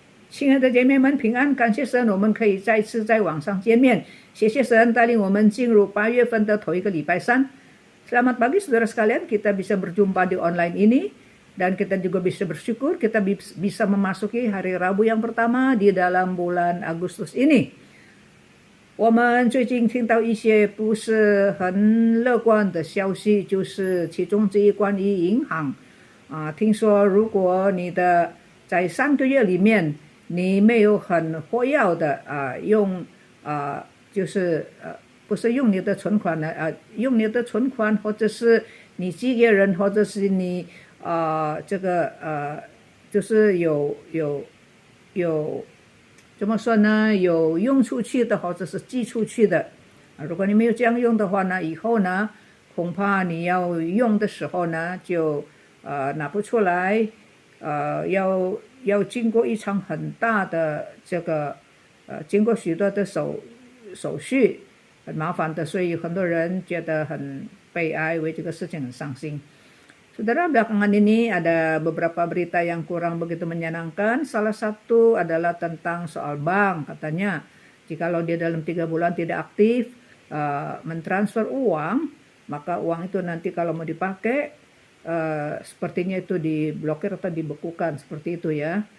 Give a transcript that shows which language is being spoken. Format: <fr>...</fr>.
<zh>亲爱的姐妹们平安，感谢神，我们可以再次在网上见面。谢谢神带领我们进入8月份的头一个礼拜三。</zh> <id>Selamat pagi saudara sekalian, kita bisa berjumpa di online ini dan kita juga bisa bersyukur kita bisa memasuki hari Rabu yang pertama di dalam bulan Agustus ini.</id> <zh>我们最近听到一些不是很乐观的消息，就是其中之一关于银行听说如果你的在3个月里面你没有很活跃的用就是不是用你的存款呢用你的存款或者是你寄给人或者是你这个就是有怎么说呢？有用出去的或者是寄出去的如果你没有这样用的话呢，以后呢恐怕你要用的时候呢就拿不出来要经过一场很大的这个经过许多的手续，很麻烦的，所以很多人觉得很悲哀，为这个事情很伤心。</zh> <id>Saudara, belakangan ini ada beberapa berita yang kurang begitu menyenangkan. Salah satu adalah tentang soal bank. Katanya jikalau dia dalam 3 bulan tidak aktif mentransfer uang, maka uang itu nanti kalau mau dipakai sepertinya itu diblokir atau dibekukan seperti itu ya.</id>